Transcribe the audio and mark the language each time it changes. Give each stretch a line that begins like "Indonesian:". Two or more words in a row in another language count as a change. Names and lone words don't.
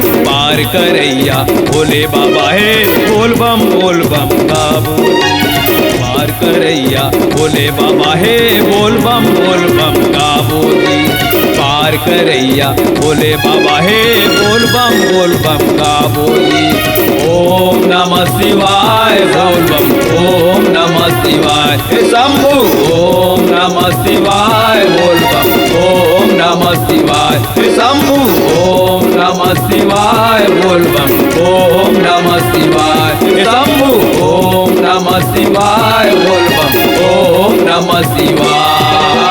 Bhojpuri: पार करैया भोले बाबा हे बोल बम गाबो जी। पार करैया भोले बाबा हे बोल बम गाबो जी। पार करैया भोले बाबा हे बोल बम गाबो जी।
Sanskrit: ओम नमः शिवाय
Bhojpuri: बोल बम,
Sanskrit: ओम नमः शिवाय हे शंभु, ओम नमः शिवाय
Bhojpuri: बोल बम,
Sanskrit: ओम नमः शिवाय हे शंभु, ओम नमः शिवाय
Bhojpuri: बोल बम,
Sanskrit: ओम नमः शिवाय हे शंभु, ओम नमः शिवाय
Bhojpuri: बोल बम,
Sanskrit: ओम नमः शिवाय।